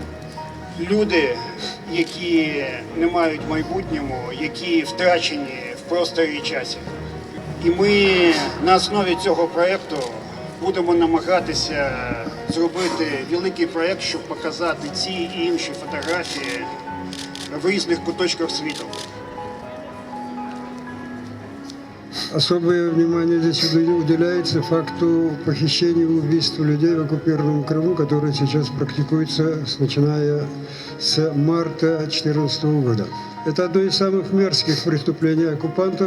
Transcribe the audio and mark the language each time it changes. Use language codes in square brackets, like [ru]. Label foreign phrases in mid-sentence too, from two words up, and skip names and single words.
[uk] Люди, які не мають майбутнього, які втрачені в просторі і часі. І ми на основі цього проєкту будемо намагатися зробити великий проєкт, щоб показати ці і інші фотографії в різних куточках світу. [ru] Особое внимание здесь уделяется факту похищения и убийства людей в оккупированном Крыму, который сейчас практикуется, начиная с марта 2014 года. Это одно из самых мерзких преступлений оккупантов.